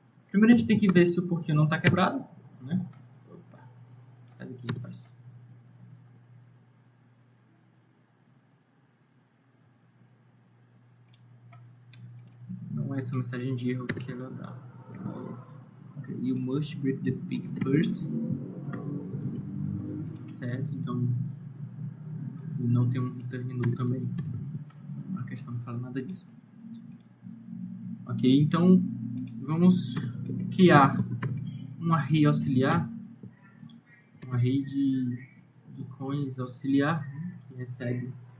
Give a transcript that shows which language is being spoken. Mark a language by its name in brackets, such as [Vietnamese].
[Portuguese] Primeiro a gente tem que ver se o porquinho não está quebrado, né? Opa, sai daqui, rapaz. Não é essa mensagem de erro que ela dá. [English] Okay. You must break the pig first. [Portuguese] Certo? Então não tem um return null também. A questão não fala nada disso. Ok, então vamos criar um array auxiliar, um array de coins auxiliar, né, que recebe,